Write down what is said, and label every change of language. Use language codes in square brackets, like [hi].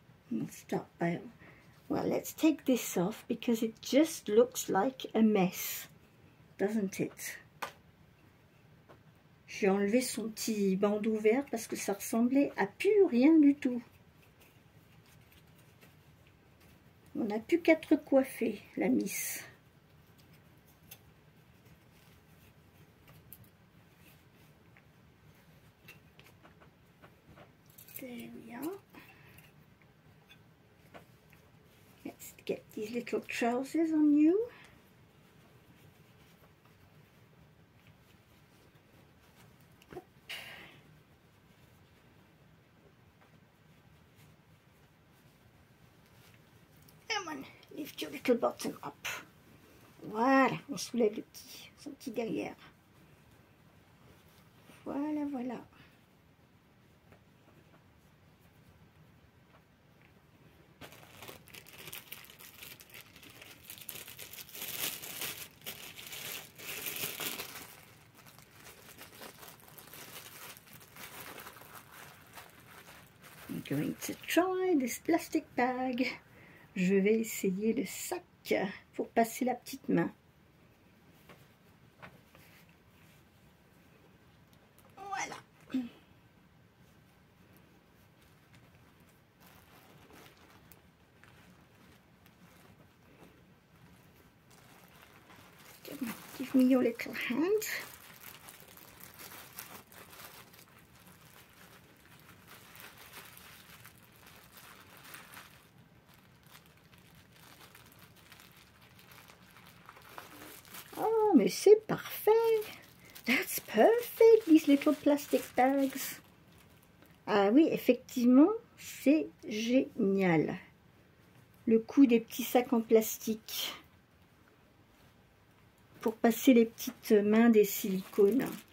[en] And start by, well, let's take this off because it just looks like a mess, doesn't it? [fr] J'ai enlevé son petit bandeau vert parce que ça ressemblait à plus rien du tout. On n'a plus qu'à te recoiffer, la miss. [en] There we are. Let's get these little trousers on you. Come on, lift your little bottom up. [fr] Voilà, on soulève son petit derrière. Voilà, voilà. [en] I'm going to try this plastic bag. [fr] Je vais essayer le sac pour passer la petite main. Voilà. [en] Give me your little hand. [fr] Oh, mais c'est parfait. [en] That's perfect, these little plastic bags. [fr] Ah oui, effectivement, c'est génial. Le coup des petits sacs en plastique pour passer les petites mains des silicones.